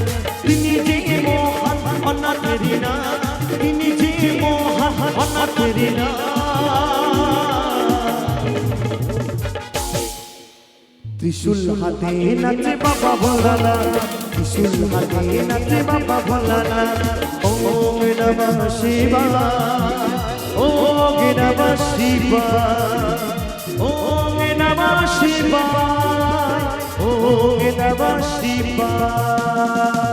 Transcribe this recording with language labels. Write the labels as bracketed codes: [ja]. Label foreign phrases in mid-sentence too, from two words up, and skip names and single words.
[bn] তিনি যে মহান অনাথেরি না, তিনি যে মহান অনাথেরি না। ত্রিশূল হাতে নাচে বাবা ভোলানাথ, ত্রিশূল হাতে নাচে বাবা ভোলানাথ। [sa] ওম নমঃ শিবায়, ওম নমঃ শিবায়, ওম নমঃ শিবায়, ওম নমঃ শিবায়।